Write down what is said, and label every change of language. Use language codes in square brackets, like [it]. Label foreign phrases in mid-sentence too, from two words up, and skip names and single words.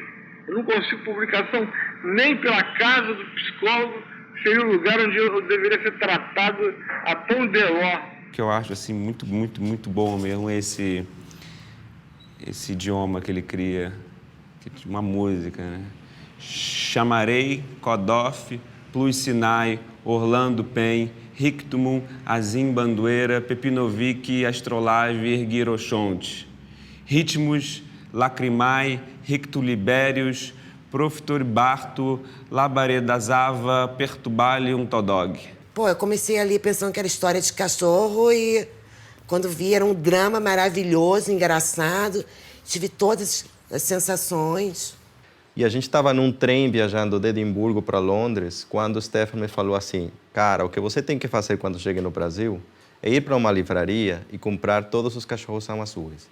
[pt] Eu não consigo publicação nem pela Casa do Psicólogo, seria o lugar onde eu deveria ser tratado a tom de ló. O que eu acho assim, muito, muito, muito bom mesmo é esse idioma que ele cria, uma música, né? Chamarei, Kodof, Plus Sinai, Orlando Pen, Rictumum, Azim Bandueira, Pepinovic, Astrolav, Girochonte. Ritmos, Lacrimai, Ricto Libérios, Profitor Barto, Labaredazava, Perturbalium Todog. Pô, eu comecei ali pensando que era história de cachorro e quando vi era um drama maravilhoso, engraçado. tive todas as sensações. E a gente estava num trem viajando de Edimburgo para Londres, quando o Stefano me falou assim, cara, o que você tem que fazer quando chegue no Brasil é ir para uma livraria e comprar Todos os Cachorros São Azuis.